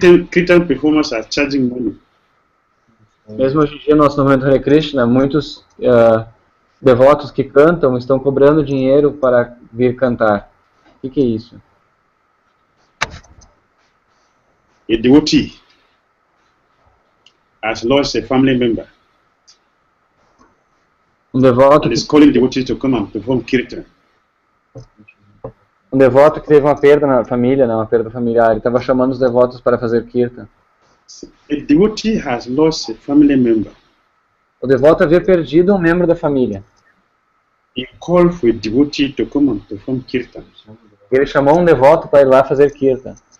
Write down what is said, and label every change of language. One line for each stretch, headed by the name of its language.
English: Kirtan performers are charging money.
Portuguese: Mesmo hoje em dia, no nosso movimento Hare Krishna, muitos devotos que cantam estão cobrando dinheiro para vir cantar. O que é isso?
English: A devotee has lost a family member.
Portuguese: Devoto
English: and is calling devotees to come and perform kirtan.
Portuguese: Devoto que teve uma perda na família, uma perda familiar, ele estava chamando os devotos para fazer kirtan.
English: A devotee has lost a family member.
Portuguese: O devoto havia perdido um membro da família.
English: He called for a devotee to come and perform kirtan.
Portuguese: Ele chamou um devoto para ir lá fazer kirtan.